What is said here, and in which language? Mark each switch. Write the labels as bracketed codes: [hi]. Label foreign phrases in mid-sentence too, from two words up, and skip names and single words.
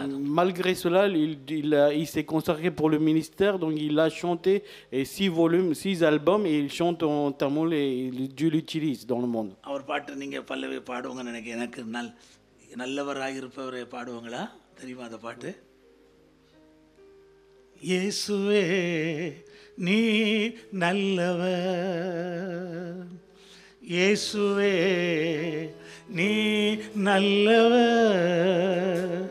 [fr] Malgré cela, il s'est consacré pour le ministère, donc il a chanté 6 volumes, 6 albums et il chante en tamoul et Dieu l'utilise dans le monde. [ta] அவர் பாட்டு நீங்க பல்லவி பாடுவாங்கன்னு நினைக்கிறேன். எனக்கு நல்லவராக இருப்பவரை பாடுவாங்களா? தெரியுமா அந்த பாட்டு? இயேசுவே நீ நல்லவர், இயேசுவே நீ நல்லவர்.